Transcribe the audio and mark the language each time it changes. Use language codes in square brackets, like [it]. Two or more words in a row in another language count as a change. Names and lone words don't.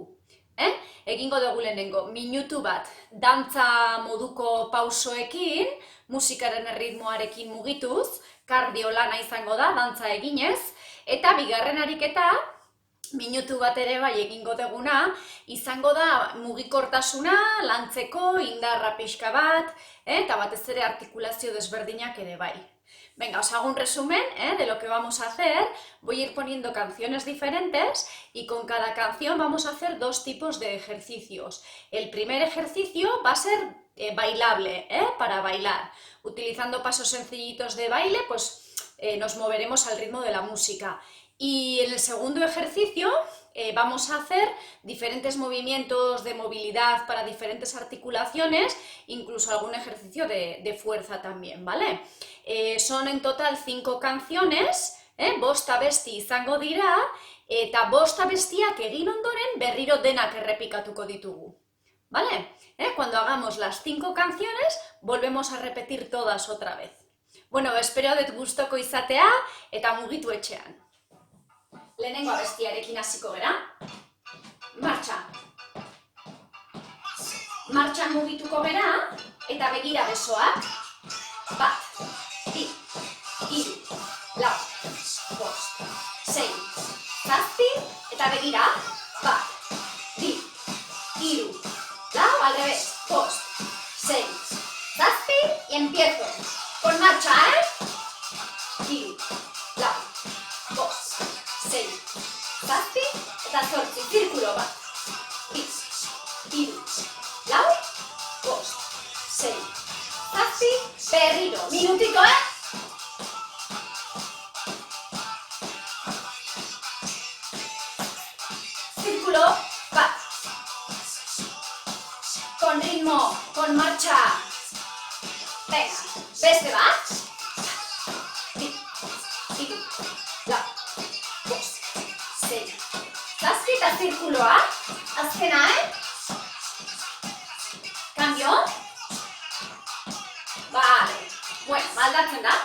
[eu] Egingo dugu lehenengo, minutu bat dantza moduko pausoekin, musikaren erritmoarekin mugituz, kardio lana izango da, dantza eginez, eta bigarren ariketa, minutu bat ere bai egingo duguna, izango da mugikortasuna, lantzeko, indarra pixka bat, eta batez ere artikulazio desberdinak ere bai. [es] Venga, os hago un resumen de lo que vamos a hacer. Voy a ir poniendo canciones diferentes y con cada canción vamos a hacer dos tipos de ejercicios. El primer ejercicio va a ser bailable, para bailar. Utilizando pasos sencillitos de baile, pues nos moveremos al ritmo de la música. Y en el segundo ejercicio vamos a hacer diferentes movimientos de movilidad para diferentes articulaciones, incluso algún ejercicio de fuerza también, ¿vale? Son en total 5 canciones, [eu] bost abesti izango dira, eta bost abestiak egin ondoren berriro denak errepikatuko ditugu, ¿vale? [es] Cuando hagamos las 5 canciones, volvemos a repetir todas otra vez. [eu] Espero dut gustoko izatea eta mugitu etxean. Lehenengo abestiarekin hasiko gera. Martxa. Martxan mugituko gera eta begira besoak. Bat, bi, hiru, lau, bost, sei, zazpi, eta begira. Bat, bi, hiru, lau, [es] al revés, [eu] bost, sei, zazpi, [es] y empiezo. Con marcha, [eu] hiru, lau, bost, sei, zazpi, eta zortzi, zirkulo bat. Bi, hiru, lau, bost, sei, zazpi, berriro, minutiko, Círculo, bat. [es] Con ritmo, con marcha. Venga, [eu] beste bat. Bi, hiru, lau, bost, sei, zazpi eta zirkuloa. Azkena, Cambio. Vale. Aldatzen da.